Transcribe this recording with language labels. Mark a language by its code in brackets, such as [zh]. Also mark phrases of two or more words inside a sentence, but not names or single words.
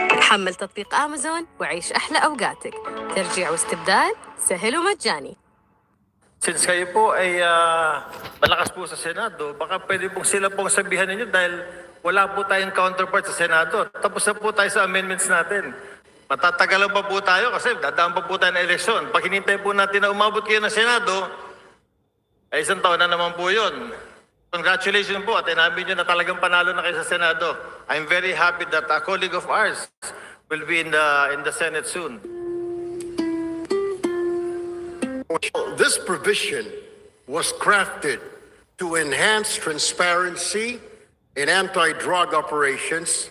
[ar] حمل تطبيق أمازون وعيش أحلى أوقاتك. ترجيع واستبدال سهل ومجاني. [tl] Since kayo po ay malakas po sa Senado, baka pwede pong sila pong sabihan ninyo dahil wala po tayong counterpart sa Senado. Tapos na po tayo sa amendments natin. Matatagalan pa po tayo kasi dadaan pa po tayo ng eleksyon. Pag hinintay po natin na umabot kayo ng Senado, ay isang taon na naman po yun. Congratulations po at inabi nyo na talagang panalo na kayo sa Senado. [en] I'm very happy that a colleague of ours will be in the Senate soon. This provision was crafted to enhance transparency in anti-drug operations.